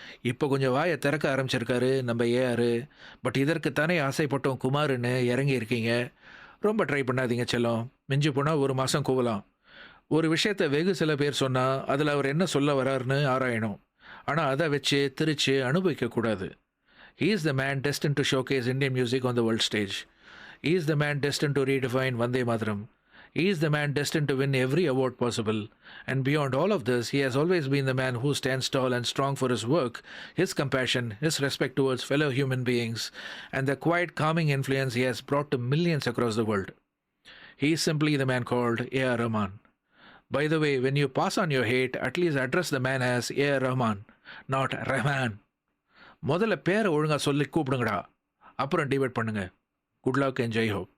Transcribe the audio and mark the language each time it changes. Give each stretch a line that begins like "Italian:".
Tamil: இப்போ கொஞ்சம் வாய திறக்க ஆரம்பிச்சிருக்காரு நம்ம ஏஆர். பட் இதற்குத்தானே ஆசைப்பட்டோம் குமார்ன்னு இறங்கி இருக்கீங்க. ரொம்ப ட்ரை பண்ணாதீங்க செல்லம். மிஞ்சி போனா 1 மாசம் கூவலாம். ஒரு விஷயத்த வெகு சில பேர் சொன்னா, அதுல அவர் என்ன சொல்ல வராருன்னு ஆராயணும். ஆனா அத வச்சு திரிச்சு அனுபவிக்க கூடாது.
English: He is the man destined to showcase Indian music on the world stage. He is the man destined to redefine Vande Mataram. He is the man destined to win every award possible. And beyond all of this, he has always been the man who stands tall and strong for his work, his compassion, his respect towards fellow human beings, and the quiet calming influence he has brought to millions across the world. He is simply the man called A.R. Rahman. By the way, when you pass on your hate, at least address the man as A.R. Rahman, not Rahman.
Tamil: முதல்ல பேரை ஒழுங்கா சொல்லி கூப்பிடுங்கடா. அப்புறம் debate பண்ணுங்க.
English: Good luck and Jai Ho.